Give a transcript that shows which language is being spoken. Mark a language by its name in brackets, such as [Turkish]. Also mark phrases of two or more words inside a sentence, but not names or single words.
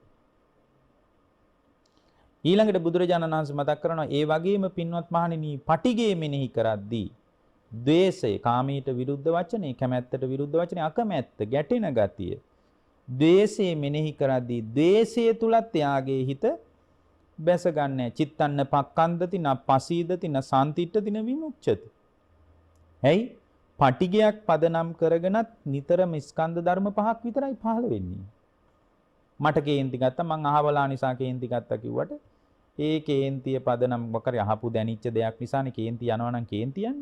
[Sinhala] ඊළඟට බුදුරජාණන් වහන්සේ මතක් කරනවා ඒ වගේම පින්වත් මහණෙනි පටිඝය මෙනෙහි කරද්දී ද්වේෂය, කාමීට විරුද්ධ වචනේ, කැමැත්තට විරුද්ධ වචනේ, අකමැත්ත, ගැටෙන ගතිය, ද්වේෂය මෙනෙහි කරද්දී ද්වේෂය තුලත් යාගේ හිත බැස ගන්නෑ. [Pali] චිත්තන්න පක්ඛන්දති න පසීදති න සම්තිට්ඨති න විමුක්ඛති. [Sinhala] ඇයි? පටිඝයක් පදනම් කරගෙනත් නිතරම ස්කන්ධ ධර්ම පහක් විතරයි පහළ වෙන්නේ. මට කේන්ති ගත්තා, මං අහවලා නිසා කේන්ති ගත්තා කිව්වට ඒ කේන්තිය පදනම් මොකරි අහපු දැනිච්ච දෙයක් නිසානේ කේන්ති යනවා නම් කේන්ති යන්නේ.